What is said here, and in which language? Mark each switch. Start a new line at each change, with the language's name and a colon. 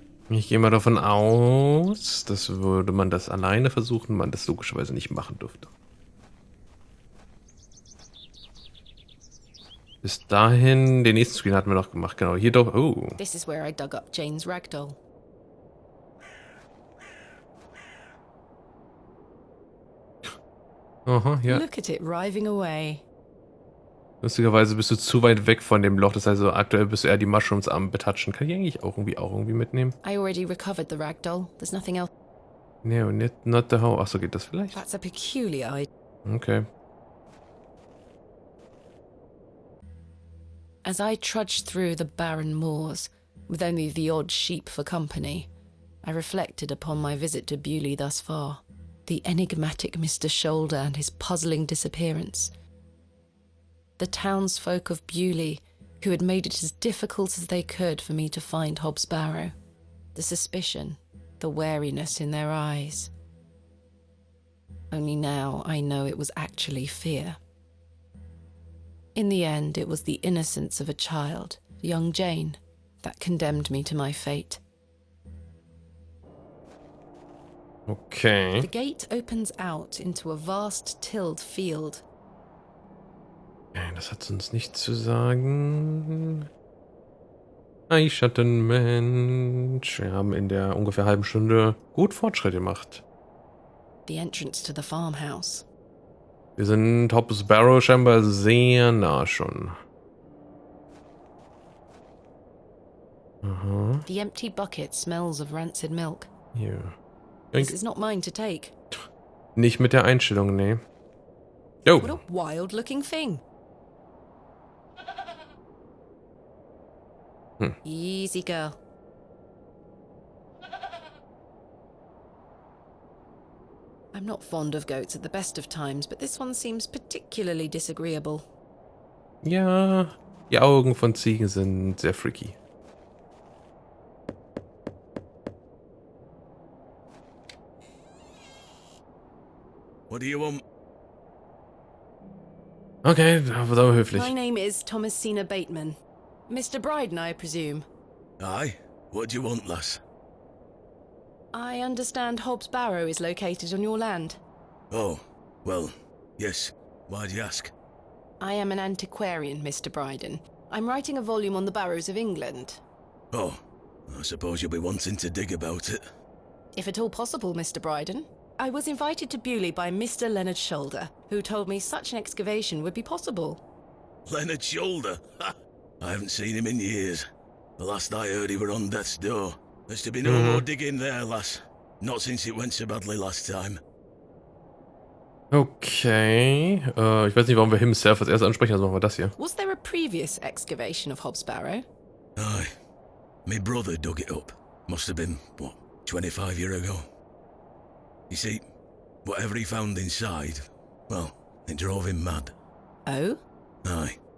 German: Ich gehe mal davon aus, dass würde man das alleine versuchen, man das logischerweise nicht machen dürfte. Bis dahin, den nächsten Screen hatten wir noch gemacht, genau. Hier doch, oh.
English: This is where I dug up Jane's ragdoll.
German: Aha, ja.
English: Look at it writhing away.
German: Lustigerweise bist du zu weit weg von dem Loch, das heißt, aktuell bist du eher die Mushrooms am betatschen. Kann ich eigentlich auch irgendwie mitnehmen?
English: I already recovered the ragdoll. There's nothing else. No, not the how.
German: Achso, geht das vielleicht?
English: That's a peculiar idea. Okay. As I trudged through the barren moors, with only the odd sheep for company, I reflected upon my visit to Bewley thus far, the enigmatic Mr. Shoulder and his puzzling disappearance. The townsfolk of Bewley, who had made it as difficult as they could for me to find Hobbs Barrow, the suspicion, the wariness in their eyes. Only now I know it was actually fear. In the end, it was the innocence of a child, young Jane, that condemned me to my fate. Okay. The gate opens out into a vast tilled field.
German: Das hat uns nichts zu sagen. Eichschattenmensch. Wir haben in der ungefähr halben Stunde gut Fortschritt gemacht.
English: The entrance to the farmhouse.
German: Wir sind Hobbs Barrow scheinbar sehr nah schon. Aha.
English: The empty bucket smells of rancid milk.
German: Hier.
English: This is not mine to take.
German: Nicht mit der Einstellung, nee. Jo.
English: What a wild-looking thing. Easy, girl. I'm not fond of goats at the best of times, but this one seems particularly disagreeable.
German: Ja, die Augen von Ziegen sind sehr freaky.
English: What do you want?
German: Okay, das war höflich.
English: My name is Thomasina Bateman. Mr. Bryden, I presume. Aye. What do you want, lass? I understand Hobbs Barrow is located on your land. Oh, well, yes. Why do you ask? I am an antiquarian, Mr. Bryden. I'm writing a volume on the Barrows of England. Oh, I suppose you'll be wanting to dig about it. If at all possible, Mr. Bryden. I was invited to Bewley by Mr. Leonard Shoulder, who told me such an excavation would be possible. Leonard Shoulder? Ha! I haven't seen him in years. The last I heard he were on death's door. There's to be no more digging there, lass. Not since it went so badly last time. Okay.
German: Ich weiß nicht, warum wir himself als erstes ansprechen, also machen wir das hier.
English: Was there a previous excavation of Hobbs Barrow? Aye. My brother dug it up. Must have been, 25 years ago. You see, whatever he found inside, well, it drove him mad. Oh? Aye.